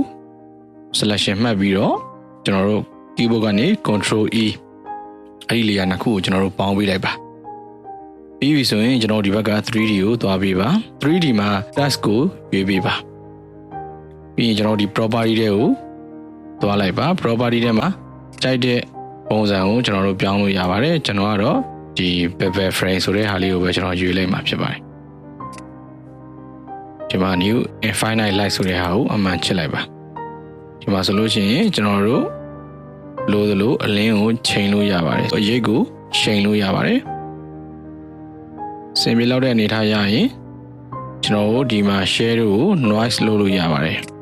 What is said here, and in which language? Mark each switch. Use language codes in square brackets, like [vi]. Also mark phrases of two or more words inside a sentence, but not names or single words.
[my] selection မှတ်ပြီးတော့ကျွန်တော်တို့ keyboard ကနေ [en] control E [my] အဲ့ဒီ layer နှစ်ခုကိုကျွန်တော်တို့ပေါင်းပေးလိုက်ပါပြီးပြီဆိုရင်ကျွန်တော်ဒီဘက်က 3D ကိုသွားပေးပါ 3D မှာ text ကိုရွေးပေးပါပြီးရင်ကျွန်တော်ဒီ property တွေကိုသွားလိုက်ပါ property ထဲမှာကြိုက်တဲ့ပုံစံကိုကျွန်တော်တို့ပြောင်းလို့ရပါတယ်ကျွန်တော်ကတော့ဒီ [en] bevel frame [my] ဆိုတဲ့ဟာလေးကိုပဲကျွန်တော်ရွေးလိုက်မှာဖြစ်ပါတယ် ဒီမှာ [en] new infinite light [my] ဆိုတဲ့ဟာကိုအမှန်ချစ်လိုက်ပါဒီမှာဆိုလို့ရှိရင်ကျွန်တော်တို့လိုသလိုအလင်းကိုချိန်လို့ရပါတယ်အရိပ်ကိုချိန်လို့ရပါတယ်စင်ပြေလောက်တဲ့အနေထားရရင်ကျွန်တော်တို့ဒီမှာ share ကို noise လုပ်လို့ရပါတယ်